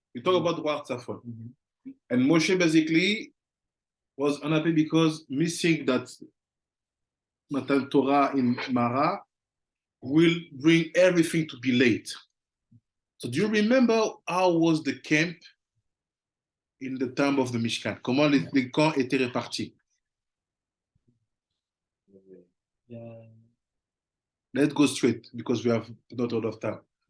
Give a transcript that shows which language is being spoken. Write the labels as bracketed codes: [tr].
[en] We talk about roi Tzafon. And Moshe basically was unhappy because missing that Matan Torah in Mara will bring everything to be late. So do you remember how was the camp in the time of the Mishkan? [fr] Comment les camps étaient répartis? [en] Let's go straight because we have not a lot of time.